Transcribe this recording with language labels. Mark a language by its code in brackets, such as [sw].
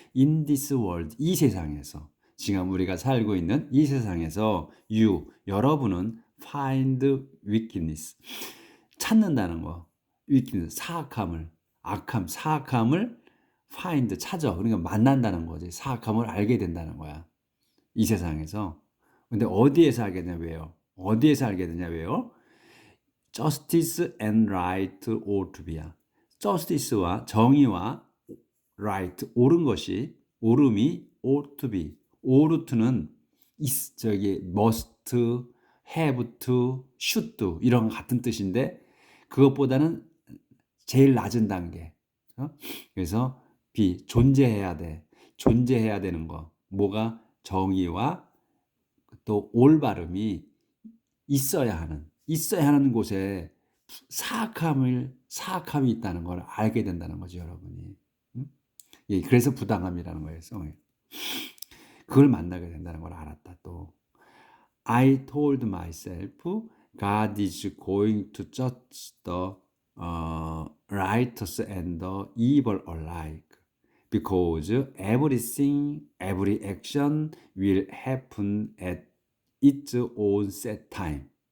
[en] In this world [ko] 이 세상에서 지금 우리가 살고 있는 이 세상에서 여러분은 [en] find wickedness [ko] 찾는다는 거. wickedness 사악함을 악함 사악함을 find 찾아. 그러니까 만난다는 거지. 사악함을 알게 된다는 거야. 이 세상에서. 근데 어디에서 알게 되냐 왜요? 어디에서 알게 되냐 왜요? [en] Justice and right ought to be야. [ko] Justice와 정의와 right 옳은 것이 옳음이 [en] ought to be. [ko] ought 저기 must, have to, should to 이런 같은 뜻인데 그것보다는 제일 낮은 단계. 그래서 be 존재해야 돼. 존재해야 되는 거. 뭐가 정의와 또 올바름이 있어야 하는 곳에 사악함이 있다는 걸 알게 된다는 거죠, 여러분이. 예, 그래서 부당함이라는 거예요. 그걸 만나게 된다는 걸 알았다. [en] 또 I told myself God is going to judge the righteous and the evil alike. Because everything, every action will happen at its own set time.